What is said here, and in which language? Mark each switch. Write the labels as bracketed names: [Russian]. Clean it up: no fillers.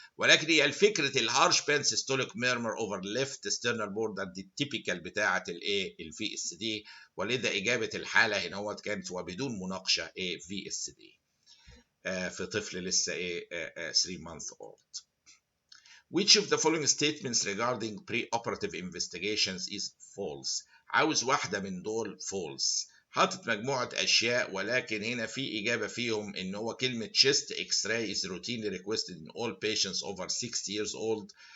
[Arabic] ولكن هي الفكره الهارش بان سيستوليك ميرمر اوفر ليفت ستيرنال بوردر دي التيبيكال بتاعه الفي اس دي، ولذا اجابه الحاله هنا هو كانت وبدون مناقشه في اس دي في طفل لسه [English] 3 months old. Which of the following statements regarding pre-operative investigations is false؟ [Arabic] عاوز واحدة من دول [English] false. [Arabic] حاطط مجموعة أشياء ولكن هنا في إجابة فيهم إن هو كلمة [English] chest x-ray is routinely requested in all patients over 60 years old.